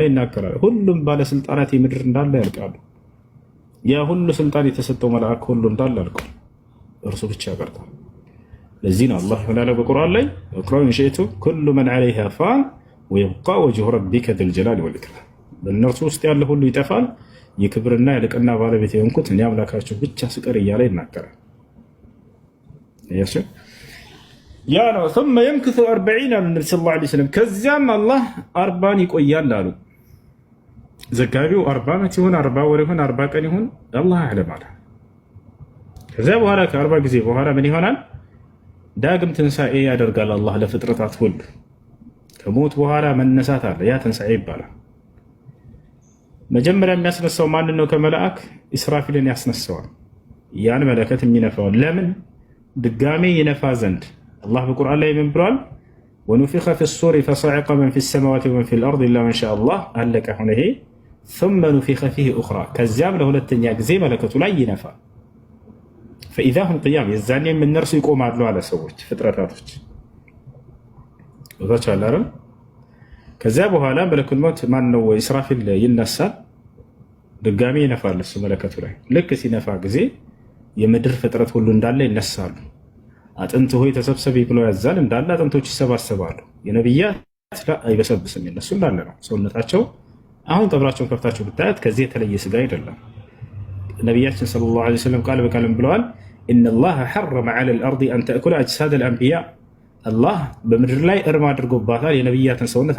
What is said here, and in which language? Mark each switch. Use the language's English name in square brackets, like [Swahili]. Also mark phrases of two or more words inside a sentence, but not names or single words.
[Amharic] ይናገራል። ሁሉም ባለስልጣናት የምድር እንዳለ ያልቃሉ። ያ ሁሉ ስልጣን የተሰጠው መልአክ ሁሉ እንዳለ ያልቃል፣ እርሱ ብቻ ቀርቷል። ለዚህ ነው አላህ ምናለ በቁርአን ላይ ወቅረው እንሽእቱ [Arabic] كل من عليها فان ويبقى وجه ربك ذو الجلال والإكرام፣ [Amharic] በእነርሱ ውስጥ ያለ ሁሉ ይጠፋል፣ የክብርና የልቅና ባለቤት የሆንኩት እኔ አምላካቸው ብቻ ስቀር እያለ ይናገራል። ያ ነው [Arabic] ثم يمكث [Amharic] 40 አሉ ነብዩ [Arabic] صلى الله عليه وسلم። [Amharic] ከዚያም አላህ 40 ይቆያል አሉ። ዘጋቢው 40 ዓመት ይሁን 40 ወር ይሁን 40 ቀን ይሁን [Arabic] الله يعلم [Amharic] አለ። ከዚያ በኋላ ከ40 ጊዜ በኋላ ምን ይሆናል? ዳግም ትንሣኤ ያደርጋል አላህ ለፍጥረታት ሁሉ። ከሞት በኋላ መነሳት አለ፣ ያ ትንሣኤ ይባላል። መጀመሪያ የሚያስነሳው ማንን ነው? ከመላእክ ኢስራፊልን ያስነሳዋል። ያን መለከት የሚነፋውን ለምን? ድጋሜ ይነፋ ዘንድ። አላህ በቁርአን ላይ ምን ብሏል? [Arabic] ونفخ في الصور فصعق من في السماوات ومن في الأرض إلا من شاء الله። [Amharic] አለቀ። ሆነ ይሄ [Arabic] ثم نفخ فيه أخرى፣ [Amharic] ከዚያም ለሁለተኛ ጊዜ መለከቱ ላይ ይነፋል። [Arabic] فإذا هم قيام፣ [Amharic] የዛኔም እነርሱ ይቆማሉ አለ ሰዎች ፍጥረታቶች ወታቻላረ። ከዚያ በኋላ [Arabic] ملك الموت [Amharic] ማን ነው? ኢስራፊል ይነሳል፣ ድጋሜ ይነፋል እሱ መለከቱ ላይ። ልክ ሲነፋ ጊዜ የምድር ፍጥረት ሁሉ እንዳለ ይነሳሉ። አጥንት ሆይ ተሰብሰቢ ብሎ ያዛል፣ እንዳለ አጥንቶች ይሰባሰባሉ። የነቢያት አይበሰብስም፣ የነሱ እንዳለ ነው ሰውነታቸው። አሁን ቀብራቸውን ከፍታቸው ብታያት ከዚህ የተለየ ስጋ አይደለም። ነቢያችን [Arabic] صلى الله عليه وسلم [Amharic] ቃል በቃልም ብለዋል፣ [Arabic] إن الله حرم على الأرض أن تأكل أجساد الأنبياء፣ [Amharic] አላህ በምድር ላይ እርም አድርጎባታል የነቢያትን ሰውነት